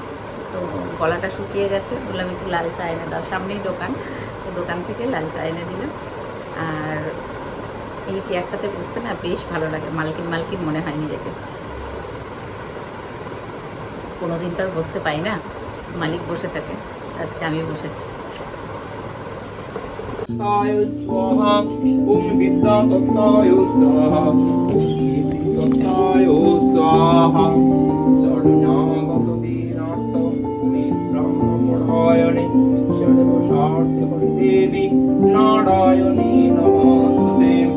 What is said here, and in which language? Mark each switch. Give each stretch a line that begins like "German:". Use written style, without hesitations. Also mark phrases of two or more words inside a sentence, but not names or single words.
Bangla: তো গলাটা শুকিয়ে গেছে, বললাম একটু লাল চা এনে দাও, সামনেই দোকান, তো দোকান থেকে লাল চা এনে দিলাম। আর এই চেয়ারটাতে বসতে না বেশ ভালো লাগে, মালকিন মালকিন মনে হয় নিজেকে। কোনো দিন তো আর বসতে পাই না, মালিক বসে থাকে, আজকে আমি বসেছি।
Sanskrit: स्वाहा ओम विद्या तत्ताय स्वाहा कीर्ति तत्ताय स्वाहा शरणागत दीनार्थ नेत्राणपरायणे सर्वशार्थ देवी नारायणी नमस्ते